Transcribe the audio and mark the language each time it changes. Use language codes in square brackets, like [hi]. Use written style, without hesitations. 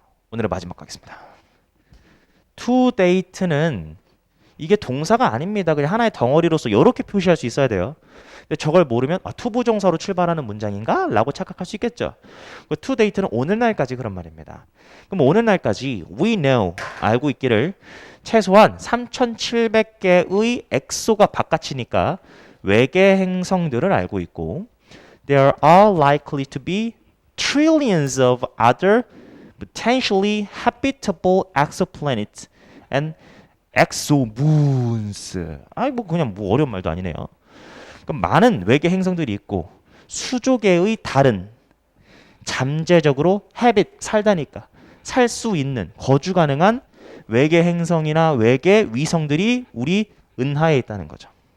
[ko] 오늘의 마지막 가겠습니다. to date는 이게 동사가 아닙니다. 그냥 하나의 덩어리로서 이렇게 표시할 수 있어야 돼요. 근데 저걸 모르면 투부정사로 출발하는 문장인가? 라고 착각할 수 있겠죠. to date는 오늘날까지 그런 말입니다. 그럼 오늘날까지 [en] we know [ko] 알고 있기를 최소한 3,700개의 엑소가 바깥이니까 외계 행성들을 알고 있고 [en] there are likely to be trillions of other potentially habitable exoplanets and exomoons. [ko] 아이 뭐 그냥 뭐 어려운 말도 아니네요. 그럼 많은 외계 행성들이 있고 수조개의 다른 잠재적으로 habit 살다니까 살 수 있는 거주 가능한 외계 행성이나 외계 위성들이 우리 은하에 있다는 거죠.